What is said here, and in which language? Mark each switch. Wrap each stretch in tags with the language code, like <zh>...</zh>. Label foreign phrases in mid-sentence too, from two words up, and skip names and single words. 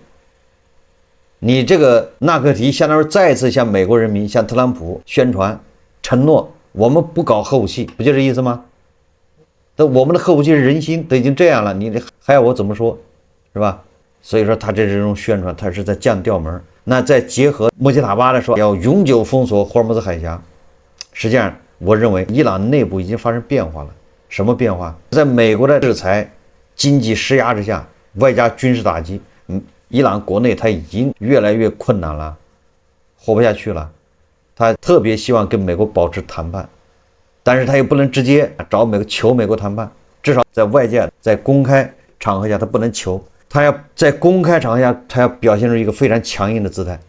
<zh>你這個納克提相當于再次向美國人民、向特朗普宣傳承諾，我們不搞核武器，不就這意思嗎？我們的核武器是人心，都已經這樣了，你還要我怎麼說，是吧？所以說他这種宣傳，他是在降調門。那再結合穆吉塔巴的說要永久封鎖霍爾木茲海峽，實際上我認為伊朗內部已經發生變化了。什麼變化？在美國的制裁、經濟施壓之下，外加軍事打擊，伊朗國內他已經越來越困難了，活不下去了。他特別希望跟美國保持談判，但是他又不能直接找求美國談判，至少在外界在公開場合下他不能求，他要在公開場合下他要表現出一個非常強硬的姿態。</zh>